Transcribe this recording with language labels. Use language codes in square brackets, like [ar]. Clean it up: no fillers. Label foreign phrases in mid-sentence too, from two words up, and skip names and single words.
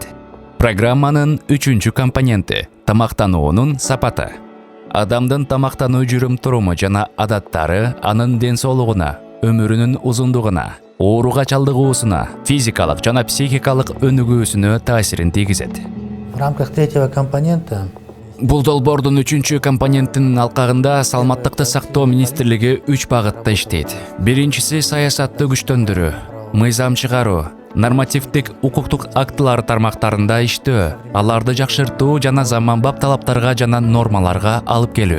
[ky] Программанын үчүнчү компоненти – тамактануунун сапаты. Адамдын тамактануу жүрүм-туруму жана адаттары анын ден соолугуна, өмүрүнүн узундугуна, ооруга чалдыгуусуна, физикалык жана психикалык өнүгүүсүнө таасирин тийгизет. [ru] В рамках третьего компонента [ky] Бул долбоордун үчүнчү компонентинин алкагында Саламаттыкты сактоо министрлиги 3 багытта иштейт. Биринчиси саясатты күчтөндүрүү, мыйзам чыгаруу, нормативдик укуктук актылар тармактарында иштөө, аларды жакшыртуу жана заманбап талаптарга жана нормаларга алып келүү.